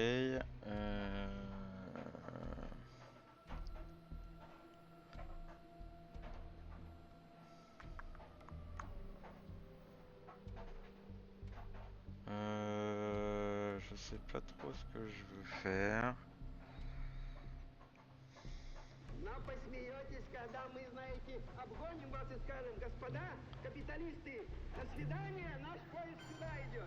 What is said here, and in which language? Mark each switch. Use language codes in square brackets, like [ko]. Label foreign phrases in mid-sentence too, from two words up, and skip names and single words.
[fr] Je sais pas trop ce que je veux faire. [ru] Но посмеетесь, когда мы, знаете, обгоним вас и скажем: господа капиталисты, до свидания, наш поезд сюда идет.